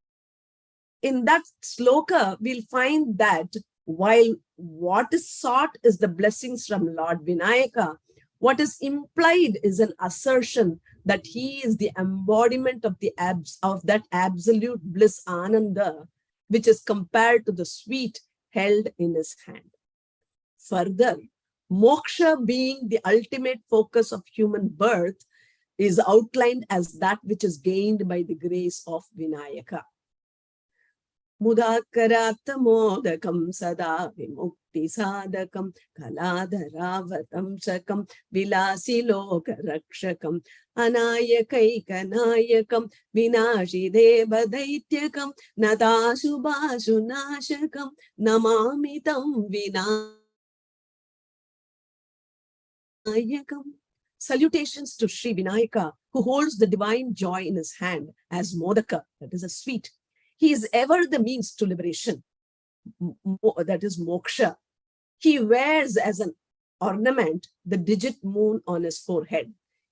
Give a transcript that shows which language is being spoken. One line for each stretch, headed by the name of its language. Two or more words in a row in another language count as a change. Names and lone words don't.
English: In that sloka, we'll find that while what is sought is the blessings from Lord Vinayaka, what is implied is an assertion that he is the embodiment of that absolute bliss ananda, which is compared to the sweet held in his hand. Further, moksha being the ultimate focus of human birth is outlined as that which is gained by the grace of Vinayaka.
Sanskrit: Mudakaratha modakam sada vimukti sadakam kaladharavatam sakam vilasi loka rakshakam anayakaikanayakam vinashi deva daityakam nadasubhasu nashakam namamitam vinayakam.
English: Salutations to Sri Vinayaka, who holds the divine joy in his hand as modaka, that is a sweet. He is ever the means to liberation, that is moksha. He wears as an ornament the digit moon on his forehead.